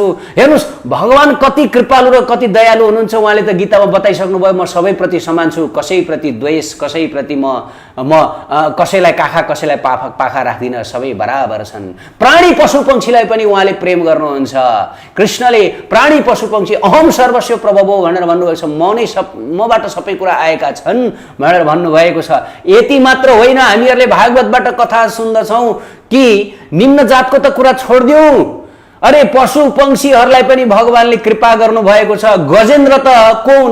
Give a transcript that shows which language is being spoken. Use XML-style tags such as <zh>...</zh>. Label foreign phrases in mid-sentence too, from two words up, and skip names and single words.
<ne>हेर्नुस्, भगवान कति कृपालु र कति दयालु हुनुहुन्छ। उहाँले त गीतामा बताइसक्नु भयो, म सबैप्रति समान छु, कसैप्रति द्वेष, कसैप्रति म कसैलाई काखा, कसैलाई पाखा राख्दिन, सबै बराबर छन्। प्राणी पशु पंक्षीलाई पनि उहाँले प्रेम गर्नुहुन्छ। कृष्णले प्राणी पशु पंक्षी</ne> <sa>अहम सर्वस्व प्रभवो</sa> <ne>भनेर भन्नुभएको छ। मबाट सबै कुरा आएका छन् भनेर भन्नुभएको छ। यति मात्र होइन, हामीहरूले भागवतबाट कथा सुन्दछौँ कि निम्न जातको त कुरा छोडिदिउँ, अरे पशु पंक्षीहरूलाई पनि भगवानले कृपा गर्नु भएको छ। गजेन्द्र त को हुन्?</ne>